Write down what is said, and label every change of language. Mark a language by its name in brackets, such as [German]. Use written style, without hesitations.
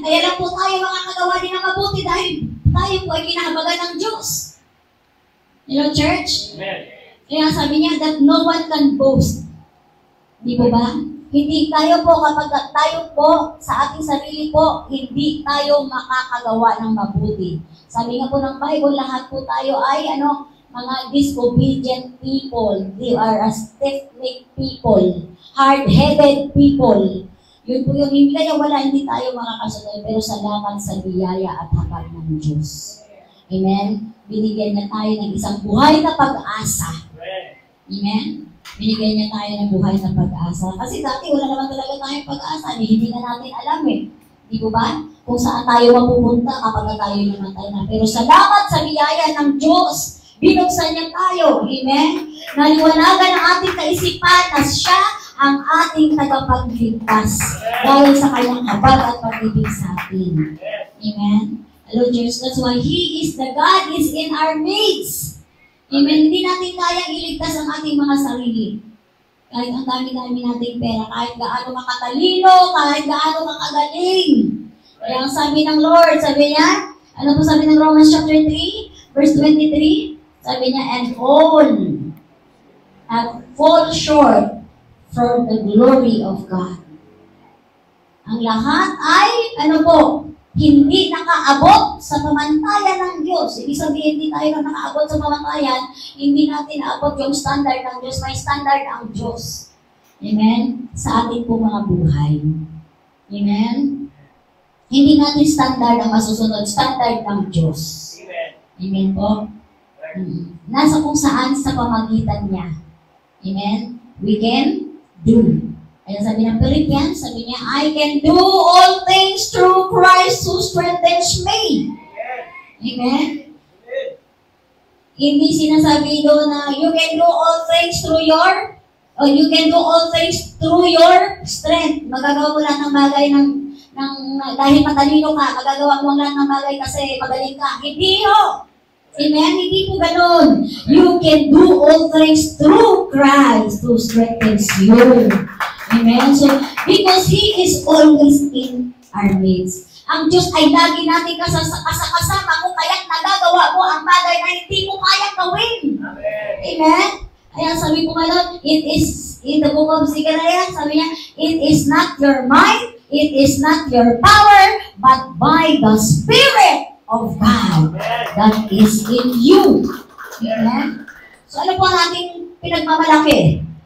[Filipino] Kaya lang po tayo makakagawa din ng mabuti dahil tayo po ay kinahabagan ng Diyos. [English] You know, church? Amen. [Filipino] Kaya sabi niya [English] that no one can boast. [Filipino] Di po ba? Hindi tayo po, kapag tayo po, sa ating sarili po, hindi tayo makakagawa ng mabuti. Sabi nga po ng Bible, lahat po tayo ay, mga [English] disobedient people. They are a stiff-necked people. Hard-headed people. [Filipino] Yun po yung hindi tayo makakasunod, pero salamat sa biyaya at habag ng Diyos. Amen? Binigyan niya tayo ng isang buhay na pag-asa. Amen? Binigyan niya tayo ng buhay na pag-asa. Kasi dati wala naman talaga tayong pag-asa. Hindi na natin alam Di po ba? Kung saan tayo mapupunta kapag tayo namatay na. Pero salamat sa biyaya ng Diyos. Binuksan niya tayo. Amen? Naliwanagan ang ating kaisipan na siya ang ating tagapagligtas dahil sa kanyang habag at pag-ibig sa atin. [English] Amen? Hello, church. That's why He is the God is in our midst. Amen? [Filipino] Hindi natin kayang iligtas ang ating mga sarili. Kahit ang dami-dami nating pera, kahit gaano makatalino, kahit gaano makagaling. Kaya ang sabi ng Lord, sabi niya, ano po sabi ng Romans chapter 3, verse 23? Sabi niya, [English] and all have fall short from the glory of God. [Filipino] Ang lahat ay, hindi nakaabot sa pamantayan ng Diyos. Ibig sabihin, hindi tayo nakaabot sa pamantayan, hindi natin naabot yung standard ng Diyos. May standard ang Diyos. Amen? Sa ating po mga buhay. Amen? Hindi natin standard ang masusunod. Standard ng Diyos. Amen po? Nasa kung saan sa pamagitan niya. [English] Amen? We can do. [Filipino] Kaya sabi ng Philippians, sabi niya, [English] I can do all things through Christ who strengthens me. Amen? [Filipino] Hindi sinasabi doon na [English] you can do all things through you can do all things through your strength. [Filipino] Magagawa mo lahat ng bagay dahil matalino ka, magagawa mo lahat ng bagay kasi magaling ka. Hindi Amen? Hindi po ganun. [English] You can do all things through Christ who strengthens you. Amen? So, because He is always in our midst. [Filipino] Ang Diyos ay lagi natin kasama kung kaya't nagagawa mo ang bagay na hindi mo kayang gawin. [English] Amen? [Filipino] Kaya sabi ko ngayon, [English] it is, in the book of Zechariah, [Filipino] sabi niya, [English] it is not your might, it is not your power, but by the Spirit of God that is in you. [Filipino] Amen? So ano po ang ating pinagmamalaki?